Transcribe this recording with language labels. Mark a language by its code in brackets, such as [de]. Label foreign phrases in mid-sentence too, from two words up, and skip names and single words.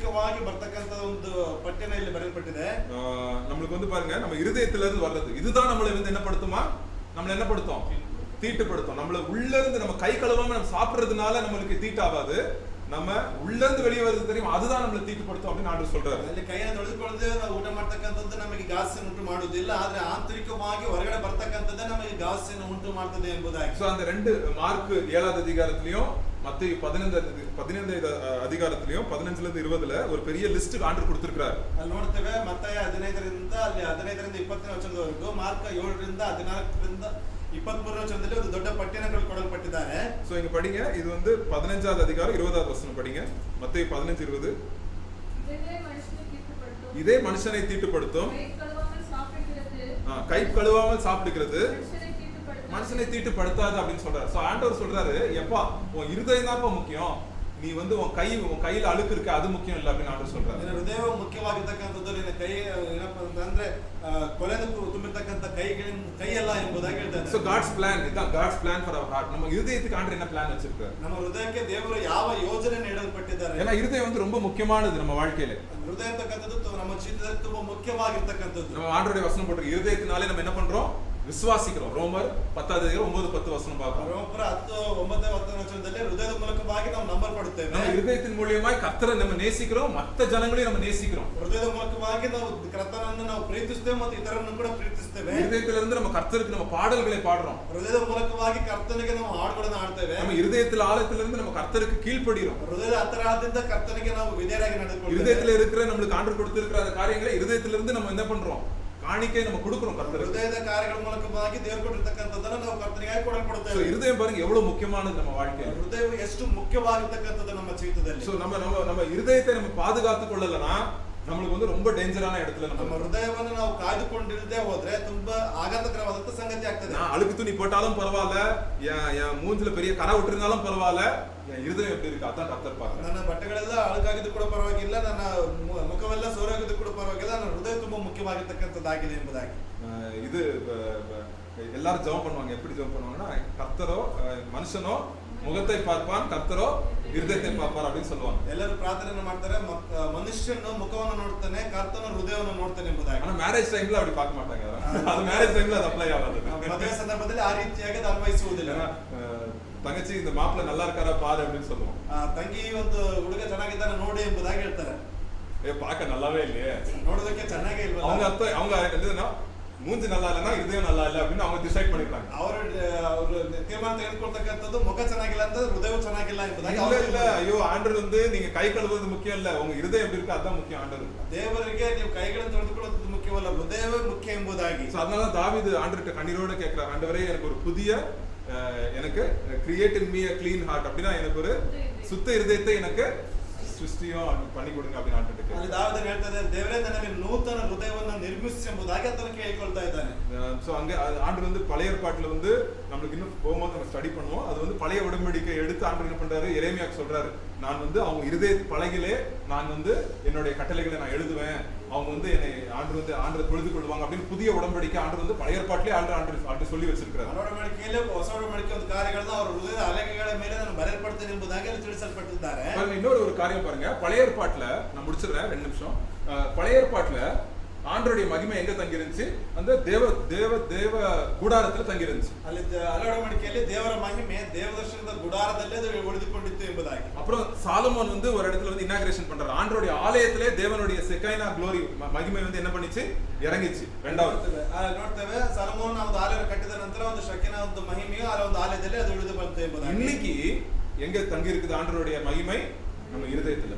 [kn] ಮೂಲಕವಾಗಿ ಬರ್ತಕ್ಕಂತ ಒಂದು ಪಠ್ಯನ ಇಲ್ಲಿ ಬರೆಯಲ್ಪಟ್ಟಿದೆ. [ta] நம்மளுக்கு வந்து பாருங்க நம்ம இருதயத்துல இருந்து வர்றது இதுதான் நம்மளை வந்து என்ன படுத்துமா, நம்மள என்ன படுத்தும், தீட்டுப்படுத்தும். நம்மள உள்ள இருந்து நம்ம கை கழுவாம நம்ம சாப்பிடுறதுனால நம்மளுக்கு தீட்டாவாது, நம்ம உள்ள இருந்து வெளியே வருது தெரியும் அதுதான் நம்மளை தீட்டுப்படுத்தும் அப்படின்னு ஆண்டவர் சொல்றாரு. [kn] ಅಲ್ಲಿ ಕೈಯನ್ನು ತೊಳೆದುಕೊಳ್ಳದೆ ನಾವು ಊಟ ಮಾಡ್ತಕ್ಕಂಥದ್ದು ನಮಗೆ ಗಾಸಿಯನ್ನು ಉಂಟು ಮಾಡುವುದಿಲ್ಲ, ಆದ್ರೆ ಆಂತರಿಕವಾಗಿ ಹೊರಗಡೆ ಬರ್ತಕ್ಕಂಥದ್ದೇ ನಮಗೆ ಗಾಸಿಯನ್ನು ಉಂಟು ಮಾಡ್ತದೆ ಎಂಬುದಾಗಿ. [ta] சோ அந்த ரெண்டு மார்க் 7வது அதிகாரத்திலயும் மத்தேயு 15 அதிகாரத்திலயும் 15ல இருந்து 20ல ஒரு பெரிய லிஸ்ட் ஆண்டவர் கொடுத்திருக்காரு. [kn] ಅಲ್ಲಿ ನೋಡ್ತೇವೆ ಮತ್ತಾಯ 15ರಿಂದ ಅಲ್ಲಿ 15ರಿಂದ 20ನೇ ವಚನದವರೆಗೂ, ಮಾರ್ಕ 7ರಿಂದ 14ರಿಂದ 23ನೇ ವಚನದಲ್ಲಿ ಒಂದು ದೊಡ್ಡ ಪಠ್ಯಗಳು ಕೊಡಲ್ಪಟ್ಟಿದ್ದಾರೆ. [ta] சோ இங்க படிங்க, இது வந்து 15வது அதிகாரம் 20வது வசனம் படிங்க. மத்தேயு 15:20. இதே மனுஷனை தீட்டுப்படுத்தும், கை கழுவாமல் சாப்பிடுகிறது மனுஷனை தீட்டுப்படுத்தாது அப்படின்னு சொல்றாரு. சோ ஆண்டவர் சொல்றாரு, எப்பா உன் இருதயம் தான் முக்கியம், நீ வந்து உன் கையில அழுக்கு இருக்கு அது முக்கியம் இல்ல அப்படின்னு ஆண்டவர் சொல்றாரு. [kn] ನಿನ್ನ ಹೃದಯ ಮುಖ್ಯವಾಗಿರ್ತಕ್ಕಂಥದ್ದು, ನಿನ್ನ ಕೈ ಏನಪ್ಪಾ ಅಂತಂದ್ರೆ ಕೊಲೆದು ತುಂಬಿರ್ತಕ್ಕಂಥ ಕೈಯಲ್ಲ ಎಂಬುದಾಗಿ ಹೇಳ್ತಾನೆ. [en] So God's plan, இதான் God's plan for our heart. [ta] நம்ம இருதயத்துக்கு ஆண்டவர் என்ன பிளான் வச்சிருக்காரு, [kn] ನಮ್ಮ ಹೃದಯಕ್ಕೆ ದೇವರು ಯಾವ ಯೋಜನೆ ನೀಡಲ್ಪಟ್ಟಿದ್ದಾರೆ. [ta] ஏன்னா இருதயம் வந்து ரொம்ப முக்கியமானது நம்ம வாழ்க்கையில. [kn] ಹೃದಯ ಅಂತಕ್ಕಂಥದ್ದು ನಮ್ಮ ಜೀವಿತದಲ್ಲಿ ತುಂಬಾ ಮುಖ್ಯವಾಗಿರ್ತಕ್ಕಂಥದ್ದು. [ta] நம்ம ஆண்டவருடைய வசனம் போட்டு இருதயத்தினாலே நம்ம என்ன பண்றோம், விசுவாசிக்கிறோம். ரோமர் 10வது அதிகாரம் 9-10 வசனம் பார்ப்போம். [kn] ರೋಮರ 10-9 ವಚನದಲ್ಲಿ ಹೃದಯದ ಮೂಲಕವಾಗಿ ನಾವು ನಂಬಲ್ಪಡುತ್ತೇವೆ. [ta] நம்ம இருதயத்தின் மூலமாய் கர்த்தரை நம்ம நேசிக்கிறோம், மற்ற ஜனங்களையும் நம்ம நேசிக்கிறோம். [kn] ಹೃದಯದ ಮೂಲಕವಾಗಿ ನಾವು ಕರ್ತನನ್ನು ನಾವು ಪ್ರೀತಿಸುತ್ತೇವೆ ಮತ್ತು ಇತರರನ್ನು ಕೂಡ ಪ್ರೀತಿಸುತ್ತೇವೆ. [ta] இருதயத்திலிருந்து நம்ம கர்த்தருக்கு நம்ம பாடல்களை பாடுறோம். [kn] ಹೃದಯದ ಮೂಲಕವಾಗಿ ಕರ್ತನಿಗೆ ನಾವು ಹಾಡುಗಳನ್ನು ಹಾಡ್ತೇವೆ. [ta] நம்ம இருதயத்தில் ஆழத்திலிருந்து நம்ம கர்த்தருக்கு கீழ்ப்படிறோம். [kn] ಹೃದಯದ ಅಂತರಾಳದಿಂದ ಕರ್ತನಿಗೆ ನಾವು ವಿಧೇಯರಾಗಿ ನಡೆದುಕೊಳ್ಳುತ್ತೇವೆ. [ta] இருதயத்துல இருக்கிற நம்மளுக்கு ஆண்டவர் கொடுத்திருக்கிற அந்த காரியங்களை இருதயத்திலிருந்து நம்ம என்ன பண்றோம், காணிக்கை நம்ம கொடுக்கிறோம் கர்த்தருக்கு. [kn] ಹೃದಯದ ಕಾರ್ಯಗಳ ಮೂಲಕವಾಗಿ ದೇವರು ಕೊಟ್ಟಿರ್ತಕ್ಕಂಥದ್ದನ್ನು ನಾವು ಕರ್ತನಿಗಾಗಿ ಕೊಡಲ್ಪಡುತ್ತೇವೆ. [ta] சோ இருதயம் பாருங்க எவ்வளவு முக்கியமானது நம்ம வாழ்க்கையில. [kn] ಹೃದಯ ಎಷ್ಟು ಮುಖ್ಯವಾಗಿರ್ತಕ್ಕಂಥದ್ದು ನಮ್ಮ ಜೀವಿತದಲ್ಲಿ. [ta] சோ நம்ம இருதயத்தை நம்ம பாதுகாத்துக் கொள்ளலனா நம்மளுக்கு வந்து ரொம்ப டேஞ்சரான இடத்துல [kn] நம்ம ஹೃದಯವನ್ನು ನಾವು ಕಾಯ್ದುಕೊಂಡಿರದೆ ಹೋದ್ರೆ ತುಂಬಾ ಆಘಾತಕರವಾದಂತ ಸಂಗತಿ ಆಗ್ತದೆ. [ta] நான் அழுக்கு துணி போட்டாலும் பரவாயில்ல, என் மூஞ்சில பெரிய கரை விட்டுருந்தாலும் பரவாயில்ல, என் இருதயம் எப்படி இருக்கு அதான் கர்த்தர் பார்க்கறார். [kn] ನನ್ನ ಬಟ್ಟೆಗಳೆಲ್ಲ ಅಳುಕಾಗಿದ್ದು ಕೂಡ ಪರವಾಗಿಲ್ಲ, ನನ್ನ ಮುಖವೆಲ್ಲ ಸೋರಾಗಿದ್ದು ಕೂಡ ಪರವಾಗಿಲ್ಲ, ನನ್ನ ಹೃದಯ ತುಂಬಾ ಮುಖ್ಯವಾಗಿರ್ತಕ್ಕಂಥದ್ದಾಗಿದೆ ಎಂಬುದಾಗಿ. [ta] இது எல்லாரும் ஜெபம் பண்ணுவாங்க. எப்படி ஜெபம் பண்ணுவாங்கன்னா, கர்த்தரோ மனுஷனோ முகத்தை பார்ப்பான், கர்த்தரோ இருதயத்தை பார்ப்பார் அப்படின்னு சொல்லுவாங்க. [kn] ಎಲ್ಲರೂ ಪ್ರಾರ್ಥನೆ ಮಾಡ್ತಾರೆ, ಮನುಷ್ಯನು ಮುಖವನ್ನು ನೋಡ್ತಾನೆ, ಕರ್ತನ ಹೃದಯವನ್ನು ನೋಡ್ತಾನೆ ಎಂಬುದಾಗಿ. [ta] ஆனா [en] marriage time [ta] அப்படி பார்க்க மாட்டாங்க. அது [en] marriage time [ta] அது அப்ளை ஆகாது. [kn] ಮದುವೆ ಸಂದರ್ಭದಲ್ಲಿ ಆ ರೀತಿಯಾಗಿ ಅದು ಅನ್ವಯಿಸುವುದಿಲ್ಲ. [ta] தங்கச்சி இந்த மாப்பிள்ளை நல்லா இருக்காரா பாரு அப்படின்னு சொல்லுவோம். [kn] ತಂಗಿ ಒಂದು ಹುಡುಗ ಚೆನ್ನಾಗಿದ್ದಾನೆ ನೋಡಿ ಎಂಬುದಾಗಿ ಹೇಳ್ತಾರೆ. [ta] பார்க்க நல்லாவே இல்லையே, [kn] ನೋಡೋದಕ್ಕೆ ಚೆನ್ನಾಗೇ ಇಲ್ವಾ, [ta] அவங்க அர்த்தம் அவங்க என்னதுன்னா மூஞ்சி நல்லா இல்லைன்னா இதயம் நல்லா இல்லை அப்படின்னு அவங்க டிசைட் பண்ணிருக்காங்க. [kn] ಅವರು ತೀರ್ಮಾನ ತೆಗೆದುಕೊಳ್ತಕ್ಕಂಥದ್ದು ಮುಖ ಚೆನ್ನಾಗಿಲ್ಲ ಅಂತ ಹೃದಯ ಚೆನ್ನಾಗಿಲ್ಲ ಎಂಬುದಾಗಿ. [ta] இல்ல ஐயோ ஆண்டவர் வந்து நீங்க கை கழுவுறது முக்கியம் இல்ல, உங்க இருதயம் எப்படி இருக்கு அதான் முக்கியம். ஆண்டவர் [kn] ದೇವರಿಗೆ ನೀವು ಕೈಗಳನ್ನು ತೊಳೆದುಕೊಳ್ಳುವುದು ಮುಖ್ಯವಲ್ಲ, ಹೃದಯವೇ ಮುಖ್ಯ ಎಂಬುದಾಗಿ. [ta] அதனால தாவீது ஆண்டவர்கிட்ட கண்ணீரோட கேட்கிறார், ஆண்டவரே எனக்கு ஒரு புதிய எனக்கு [en] create in me a clean heart, [ta] அப்படின்னா எனக்கு ஒரு சுத்த இருதயத்தை எனக்கு ಸೃಷ್ಟಿயும் பண்ணி கொடுங்க அப்படின்னு ஆண்டவர்கிட்ட. [kn] ಅಲ್ಲಿ ದಾವೀದನು ಹೇಳ್ತಾನೆ, ದೇವರೇ ನನಗೆ ನೂತನ ಹೃದಯವನ್ನು ನಿರ್ಮಿಸಿ ಎಂಬುದಾಗಿ ಆತನು ಕೇಳಿಕೊಳ್ತಾ ಇದ್ದಾನೆ. [ta] சோ அங்க ஆண்டவர் வந்து பழைய ஏற்பாட்டுல வந்து நமக்கு இன்னும் போகும்போது நம்ம ஸ்டடி பண்ணுவோம். அது வந்து பழைய உடன்படிக்கை எடுத்து ஆண்டவர் என்ன பண்றாரு, எரேமியாக்கு சொல்றாரு, நான் வந்து அவங்க இருதய பலகையிலே நான் வந்து என்னுடைய கட்டளைகளை நான் எழுதுவேன், அவங்க வந்து என்னை ஆண்டவர் தொழுது கொள்வாங்க அப்படின்னு புதிய உடன்படிக்கை ஆண்டவர் வந்து பழைய ஏற்பாட்டிலே ஆண்டவர் சொல்லி வச்சிருக்காரு. [kn] ಒಡಂಬಡಿಕೆಯಲ್ಲಿ ಹೊಸ ಒಡಂಬಡಿಕೆ ಒಂದು ಕಾರ್ಯಗಳನ್ನು ಅವರ ಹೃದಯದ ಹಲಗೆಗಳ ಮೇಲೆ ನಾನು ಬರೆಯಲ್ಪಡ್ತೇನೆ ಎಂಬುದಾಗಿ ಅಲ್ಲಿ ತಿಳಿಸಲ್ಪಟ್ಟಿದ್ದಾರೆ. [ta] இன்னொரு ஒரு காரியம் பாருங்க, பழைய ஏற்பாட்டுல நான் முடிச்சிடுறேன் 2 நிமிஷம். பழைய ஏற்பாட்டுல ஆண்டவருடைய மகிமை எங்க தங்கி இருந்துச்சு, அந்த தேவ கூடாரத்துல தங்கி இருந்துச்சு. [kn] ಅಲ್ಲಿ ಹಳೆ ಒಡಂಬಡಿಕೆಯಲ್ಲಿ ದೇವರ ಮಹಿಮೆ ದೇವದರ್ಶನದ ಗುಡಾರದಲ್ಲೇ ಅದು ಉಳಿದುಕೊಂಡಿತ್ತು ಎಂಬುದಾಗಿ. [ta] அப்புறம் சாலமோன் வந்து ஒரு இடத்துல வந்து இனாகிரேஷன் பண்றாரு, ஆண்டவருடைய ஆலயத்திலே தேவனுடைய செக்கைனா க்ளோரி மகிமை வந்து என்ன பண்ணிச்சு, இறங்கிச்சு. ரெண்டாவது [kn] ನೋಡ್ತೇವೆ, ಸೊಲೊಮೋನ ಒಂದು ಆಲಯ ಕಟ್ಟಿದ ನಂತರ ಒಂದು ಶೆಕೆನ ಒಂದು ಮಹಿಮೆಯು ಆ ಒಂದು ಆಲಯದಲ್ಲಿ ಅದು ಉಳಿದು ಬಂತು ಎಂಬುದಾಗಿ. [ta] இன்னைக்கு எங்க தங்கி இருக்குது ஆண்டவருடைய மகிமை, நம்ம இருதயத்துல.